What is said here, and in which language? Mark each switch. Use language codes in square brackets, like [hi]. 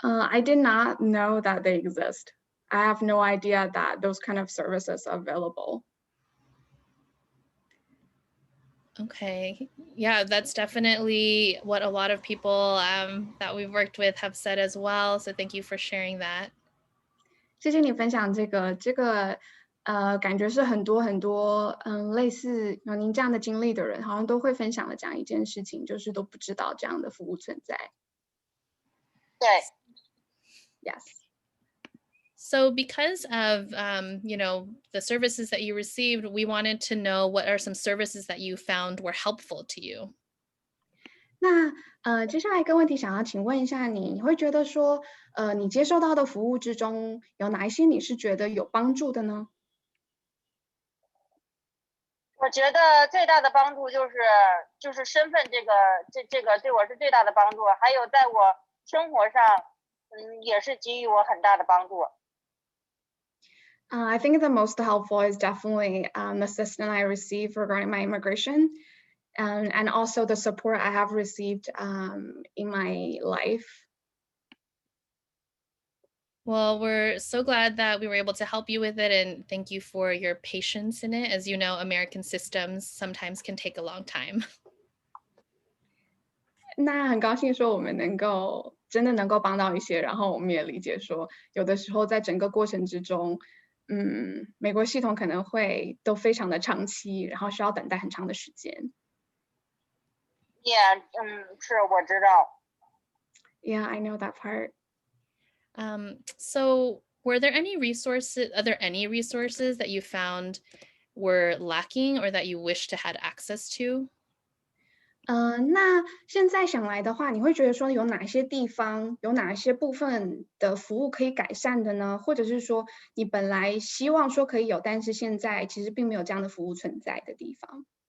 [en] I did not know that they exist. I have no idea that those kind of services are available. Okay. Yeah, that's definitely what a lot of people that we've worked with have said as well. So thank you for sharing that. [zh] 谢谢你分享这个，感觉是很多类似有您这样的经历的人，好像都会分享的这样一件事情，就是都不知道这样的服务存在。对， [en] Yes. So because of the services that you received, we wanted to know what are some services that you found were helpful to you. [zh] 那接下来一个问题想要请问一下你，你会觉得说，你接受到的服务之中，有哪一些你是觉得有帮助的呢？我觉得最大的帮助就是身份这个对我是最大的帮助，还有在我生活上，也是给予我很大的帮助。 [en] I think the most helpful is definitely the assistance I received regarding my immigration, and also the support I have received in my life. Well, we're so glad that we were able to help you with it, and thank you for your patience in it. As you know, American systems sometimes can take a long time. [zh] 那很高兴说我们真的能够帮到一些，然后我们也理解说，有的时候在整个过程之中，美国系统可能会都非常的长期，然后需要等待很长的时间。 Yeah， 是我知道。 [en] Yeah, I know that part. So are there any resources that you found were lacking or that you wish to had access to? [zh] 那现在想来的话，你会觉得说有哪些地方，有哪些部分的服务可以改善的呢？或者是说你本来希望说可以有，但是现在其实并没有这样的服务存在的地方？